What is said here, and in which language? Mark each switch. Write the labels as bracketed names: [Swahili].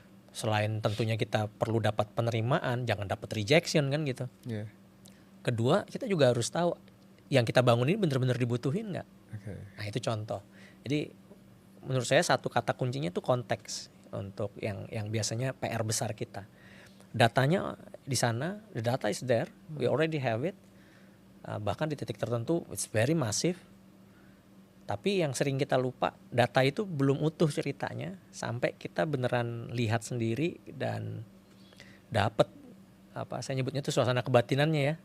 [Indonesian] Selain tentunya kita perlu dapat penerimaan, jangan dapat rejection kan gitu. Kedua, kita juga harus tahu yang kita bangun ini benar-benar dibutuhin nggak? Nah itu contoh. Jadi menurut saya satu kata kuncinya itu konteks untuk yang biasanya PR besar kita. Datanya di sana, [English] the data is there, we already have it. [Indonesian] Bahkan di titik tertentu [English] it's very massive. [Indonesian] Tapi yang sering kita lupa, data itu belum utuh ceritanya sampai kita beneran lihat sendiri dan dapat saya nyebutnya itu suasana kebatinannya ya.